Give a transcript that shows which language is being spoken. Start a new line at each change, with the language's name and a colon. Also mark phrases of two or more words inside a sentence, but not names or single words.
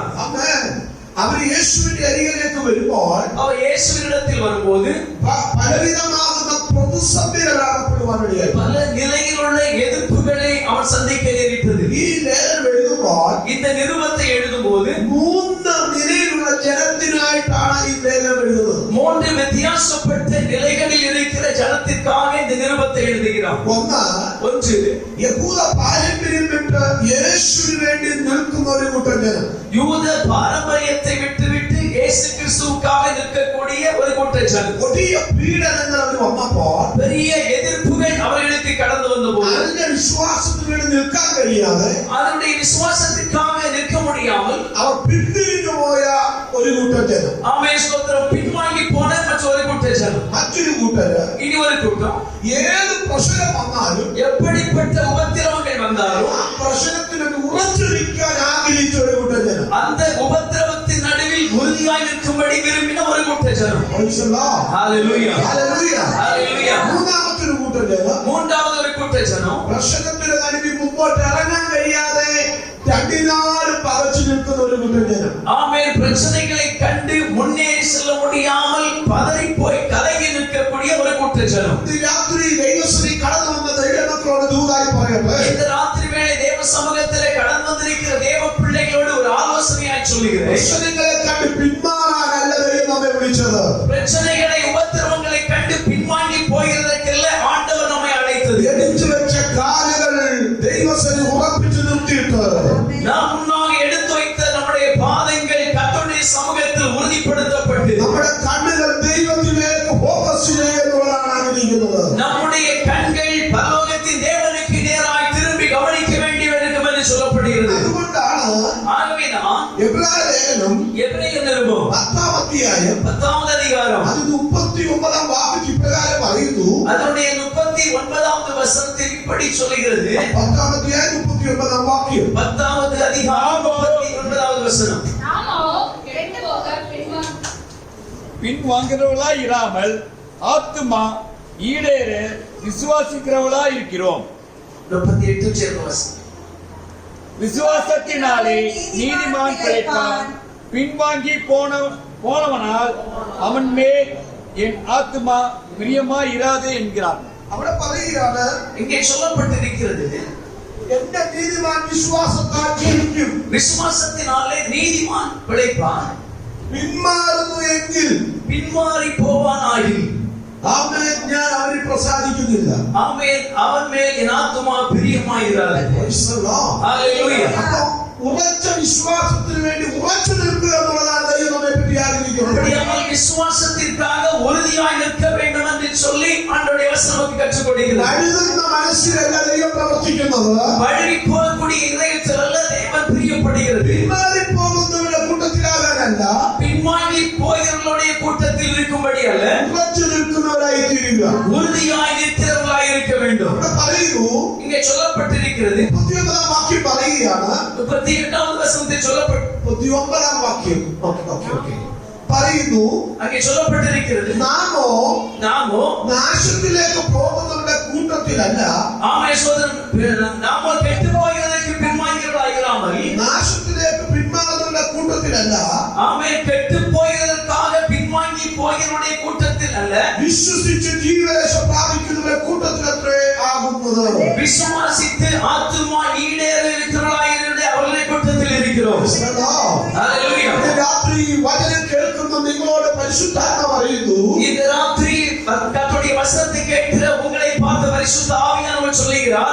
Malayalam: ആമേൻ. അവർ യേശുവിന്റെ അരികിലേക്ക് വരുമ്പോൾ
Tamil: அவர் இயேசுவினிடத்தில் வரும்போது
Malayalam: പലവിധമാകുന്ന പ്രതിസന്ധികൾ അകപ്പെടുവാനിടയായി.
Tamil: பல நிலையில் உள்ள எதிர்ப்புகளை அவர் சந்திக்க நேரிட்டது.
Malayalam: ഈ ലേഖനം എഴുതുമ്പോൾ
Tamil: இந்த நிருபத்தை எழுதும்போது
Malayalam: 3 നിലയിലുള്ള ജനത്തിനായിട്ടാണ് ഈ ലേഖനം എഴുതുന്നത്.
Tamil: மூன்று வித்தியாசப்பட்ட நிலைகளில் இருக்கிற ஜனத்திற்காக இந்த நிருபத்தை எழுதுகிறார். ஒன்று,
Malayalam: യഹൂദ പാരമ്പര്യം വിട്ട് യേശുവിന് വേണ്ടി നിൽക്കുന്ന ഒരു കൂട്ടം ജനം.
Tamil: யூத பாரம்பரியத்தை விட்டுவிட்டு இயேசு கிறிஸ்துவுக்காக நிற்கக்கூடிய ஒரு கூட்ட ஜனம்.
Malayalam: കൊടിയ പീഡനങ്ങൾ അവർ വന്നപ്പോൾ
Tamil: பெரிய எதிர்ப்புகள் அவர்களுக்கு கடந்து வந்தபோது
Malayalam: അതിന്റെ വിശ്വാസത്തിന് വേണ്ടി നിൽക്കാൻ കഴിയാതെ
Tamil: அதனுடைய விசுவாசத்திற்காக நிற்க முடியாமல்
Malayalam: അവർ പിന്തിരിഞ്ഞു പോയ ഒരു കൂട്ടം ജനം.
Tamil: ஆமென் ஸ்தோத்திரம், பின்வாங்கி போன மற்றொரு கூட்ட ஜனம்.
Malayalam: മറ്റൊരു കൂട്ടര്
Tamil: இனி ஒரு கூட்டம்
Malayalam: ഏത് പ്രശ്നം വന്നാലും
Tamil: எப்படிப்பட்ட உபத்திரவங்கள் வந்தாலும்
Malayalam: ആ പ്രശ്നത്തിന് ഉറച്ചു നിൽക്കാൻ ആഗ്രഹിച്ച ഒരു കൂട്ടം ജനം.
Tamil: அந்த உபத்திரவத்தின் நடுவில் உறுதியாய் நிற்கும்படி விரும்பின ஒரு கூட்ட ஜனம்.
English: Praise the Lord.
Tamil: ஹalleluya,
English: Hallelujah.
Tamil: ஹalleluya.
Malayalam: മൂന്നാമത്തെ ഒരു കൂട്ടം ജനം
Tamil: மூன்றாவது ஒரு கூட்ட ஜனம்
Malayalam: പ്രശ്നത്തിന് നടുവിൽ മുമ്പോട്ട് ഇറങ്ങാൻ കഴിയാതെ രണ്ടിനാലും പകച്ചു നിൽക്കുന്ന ഒരു കൂട്ടം ജനം.
Tamil: ஆமென். பிரச்சனைகளை கண்டு முன்னேறி செல்ல முடியாமல் பதறி போய் கலங்கி நிற்கக்கூடிய ஒரு கூட்ட ஜனம்.
Malayalam: ഈ രാത്രി ദൈവസഭയിൽ കടന്നു വന്ന ദൈവമക്കളോട് ദൂതായി പറയട്ടെ,
Tamil: இந்த ராத்திரி வேளை தேவ சமூகத்திலே கடந்து வந்திருக்கிற தேவ பிள்ளைகளோடு ஒரு ஆலோசனையாய் சொல்லுகிறேன்.
Malayalam: പ്രശ്നങ്ങളെ കണ്ട് പിന്മാറാനല്ല ദൈവം നമ്മെ വിളിച്ചത്.
Tamil: பிரச்சனைகளை உபத்திரவங்களை கண்டு பின்வாங்கி போகிறதற்கல்ல ஆண்டவர் நம்மை அழைத்தது.
Malayalam: എടുത്തു വെച്ച കാലുകൾ ദൈവസന്നിധി ഉറപ്പിച്ചു നിർത്തിയിട്ട്
Tamil: நாம் முன்னாக எடுத்து வைத்த நம்முடைய பாதங்கள் கர்த்தருடைய சமூகத்தில் உறுதிப்படுத்தப்பட்டு
Malayalam: നമ്മുടെ കണ്ണുകൾ ദൈവത്തിലേക്ക് ഫോക്കസ് ചെയ്യുന്നതാണ് ആഗ്രഹിക്കുന്നത്.
Tamil: நம்முடைய கண்கள் பரலோகத்தின் தேவனுக்கு நேராய் திரும்பி கவனிக்க வேண்டி வேண்டும் என்று சொல்லப்படுகிறது.
Malayalam: അതുകൊണ്ടാണ്
Tamil: ஆகவே நாம்
Malayalam: എബ്രായ ലേഖനം
Tamil: எபிரேயர் நிருபம்
Malayalam: 10-ാം അധ്യായം
Tamil: 10வது அதிகாரம்
Malayalam: അത് 39-ാം വാക്യം ഇപ്രകാരം പറയുന്നു.
Tamil: அதனுடைய 39வது வசனத்தில் இப்படி சொல்கிறது.
Malayalam: 10-ാം അധ്യായം 39-ാം വാക്യം.
Tamil: 10வது அதிகாரம் 39வது வசனம். நாமோ கெட்டு போக பின்வாங்கிறவர்களாய் இராமல் ஆத்துமா ஈடேற விசுவாசிக்கிறவர்களாய் இருக்கிறோம். 38 சேர்ந்த வசனம். விசுவாசத்தினாலே நீதிமான் பிழைப்பான். பின்வாங்கி போனவனால் அவன் மேல் என் ஆத்துமா பிரியமாய் இராதே என்கிறார்.
Malayalam: അവിടെ പറയുകയാണ്,
Tamil: இங்கே சொல்லப்பட்டிருக்கிறது,
Malayalam: എന്റെ നീതിമാൻ വിശ്വാസത്താൽ ജീവിക്കും.
Tamil: விசுவாசத்தினாலே நீதிமான் பிழைப்பான்.
Malayalam: പിന്മാറുന്നു എങ്കിൽ
Tamil: பின்மாறி போவானாயில்
Malayalam: അവനെ ഞാൻ അവരിൽ പ്രസാദിക്കുന്നില്ല.
Tamil: ஆமென், அவன் மேல் என் ஆத்துமா பிரியமாயிராது.
English: Praise the Lord.
Tamil: ஹalleluya.
Malayalam: അപ്പോ ഉറച്ച വിശ്വാസത്തിന് വേണ്ടി ഉറച്ചു നിൽക്കുക എന്നുള്ളതാണ് ദൈവം നമ്മെ പറ്റി ആഗ്രഹിക്കുന്നത്.
Tamil: அப்படியானால் விசுவாசத்திற்காக உறுதியாய் நிற்க வேண்டும் என்று சொல்லி ஆண்டவருடைய வசனம் நமக்கு கற்றுக் கொடுக்கிறது.
Malayalam: വഴുതുന്ന മനസ്സിലല്ല ദൈവം പ്രവർത്തിക്കുന്നത്.
Tamil: வழுவி போகக்கூடிய இதயத்தில் அல்ல தேவன் பிரியப்படுகிறது.
Malayalam: പിന്മാറിപ്പോകുന്നവരുടെ കൂട്ടത്തിലാകാനല്ല,
Tamil: பின்வாங்கி போகிறவர்களுடைய கூட்டத்தில் இருக்கும்படி அல்ல,
Malayalam: ഉറച്ചു നിൽക്കുന്നവരായി തീരുക.
Tamil: உறுதியாய் நிற்கிறவர்களாய் இருக்க வேண்டும்.
Malayalam: ഇവിടെ പറയുന്നു,
Tamil: இங்கே சொல்லப்பட்டிருக்கிறது.
Malayalam: 39-ാം വാക്യം പറയുകയാണ്.
Tamil: 38வது வசனத்தில் சொல்லப்பட்டு
Malayalam: 39-ാം വാക്യം പറയുന്നു,
Tamil: அங்கே சொல்லப்பட்டிருக்கிறது, நாமோ
Malayalam: നാശത്തിലേക്ക് പോകുന്നവരുടെ കൂട്ടത്തിലല്ല,
Tamil: ஆமே சோதரன், நாமோ கெட்டு போகிறதற்கு பின்வாங்கிறவர்களாயிராமல்,
Malayalam: നാശത്തിലേക്ക് പിന്മാറുന്നവരുടെ കൂട്ടത്തിലല്ല,
Tamil: ஆமே கெட்டு போகிறதற்காக பின்வாங்கி போகிறவருடைய கூட்டத்தில் அல்ல,
Malayalam: വിശ്വസിച്ച് ജീവരക്ഷ പ്രാപിക്കുന്നവരുടെ കൂട്ടത്തിലത്രേ ആകുന്നത്.
Tamil: விசுவாசித்து ஆத்துமா ஈடேற இருக்கிறவர்களாயிருந்த அவர்களுடைய கூட்டத்தில் இருக்கிறோம். ஹalleluya.
Malayalam: ഇന്ന് രാത്രി വചനം കേൾക്കുന്ന നിങ്ങളോട് പരിശുദ്ധാത്മാവ് പറയുന്നു,
Tamil: இந்த ராத்திரி கர்த்தருடைய வசனத்தை கேட்கிற உங்களை பார்த்த பரிசுத்த ஆவியானவர் சொல்லுகிறார்,